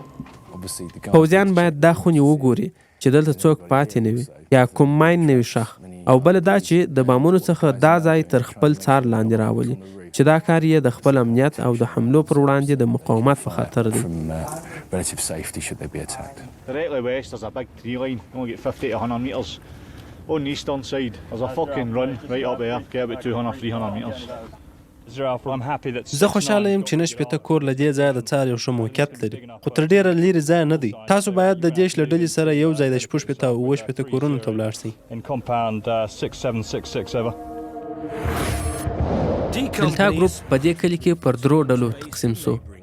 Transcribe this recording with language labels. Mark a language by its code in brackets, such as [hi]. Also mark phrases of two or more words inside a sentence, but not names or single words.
[ps] پوځیان باید دا خونې وګوري چې دلته څوک پاتې نه وي یا کوم ماین نه وي ښخ. او بل دا چې د بامونو څخه دا ځای تر خپل څار لاندې راولي چې دا کار یې د خپل امنیت او د حملو پر وړاندې د مقاومت په خاطر دی. [en] Directly west there's a big tree line, only get 50 to 100 metres. On the eastern side there's a fucking run right up there, get about 200-300 metres. [ps] زه خوشاله یم چې نه شپېته کور له دې ځایه د څار یو ښه موقعیت لري، خو تر ډېره لرې ځایه نه دی. تاسو باید د جیش له ډلې سره یو ځای د شپږ شپېته او اووه شپېته کورونو ته ولاړ شئ. دلتا ګروپ په دې کلي کې پر درو ډلو تقسیم سو.